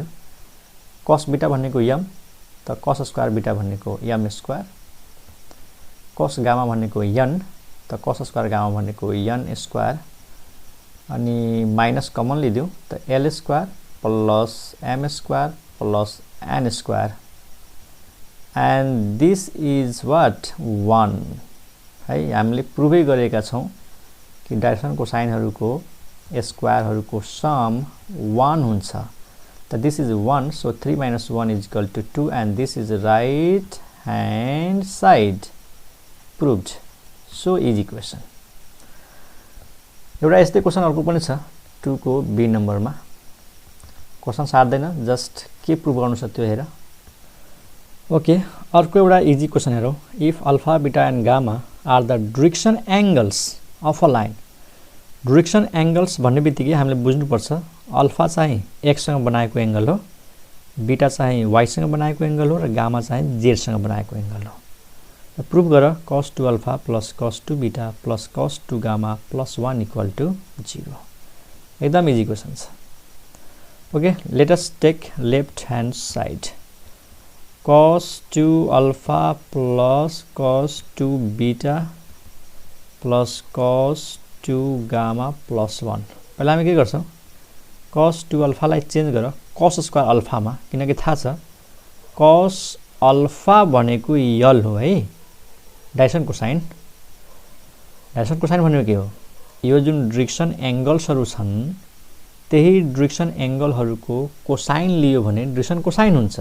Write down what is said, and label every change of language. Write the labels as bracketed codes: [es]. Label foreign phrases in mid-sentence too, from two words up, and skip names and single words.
[ne] कस बीटा भनेको यम, त [en] cos square beta [ne] भनेको [en] m square, [ne] कस गामा भनेको यन, त [en] cos square gamma [ne] भनेको [en] n square, [ne] अनि [en] minus common [ne] लिदिउँ त [en] l square plus m square plus n square, and this is what [ne] 1 है। हामीले प्रुभै गरेका छौँ कि डाइरेक्सनको साइनहरूको स्क्वायरहरूको सम 1 हुन्छ। [en] त this is 1, so 3 minus 1 is equal to 2 and this is right hand side proved। so easy question। [ne] एउटा यस्तै क्वेसन अर्को पनि छ 2 को बी नम्बरमा। क्वेसन सार्दैन, जस्ट के प्रुभ गर्नु छ त्यो हेर। [en] ओके, अर्को एउटा easy question हेरौँ। if alpha beta and gamma are the direction angles of a line. direction angles [ne] भन्ने बित्तिकै हामीले बुझ्नुपर्छ अल्फा चाहिँ एक्ससँग बनाएको एंगल हो, बीटा चाहिँ वाईसँग बनाएको एंगल हो र गामा चाहिँ जेडसँग बनाएको एंगल हो। [en] त प्रुभ गर cos 2 alpha plus cos 2 beta plus cos 2 gamma plus 1 equal to 0. [ne] एकदम इजी क्वेसन छ। [en] ok, let us take left hand side cos 2 alpha plus cos 2 beta plus cos 2 gamma plus 1. [ne] पहिला हामी के गर्छौँ, cos 2 अल्फालाई चेन्ज गर cos स्क्वायर अल्फामा, किनकि थाहा छ cos अल्फा भनेको यल हो है डाइरेक्सनको साइन। डाइरेक्सनको साइन भनेको के हो, यो जुन [en] direction angles [ne] छन् त्यही [en] direction angles [ne] कोसाइन लियो भने [en] direction cosine [ne] हुन्छ।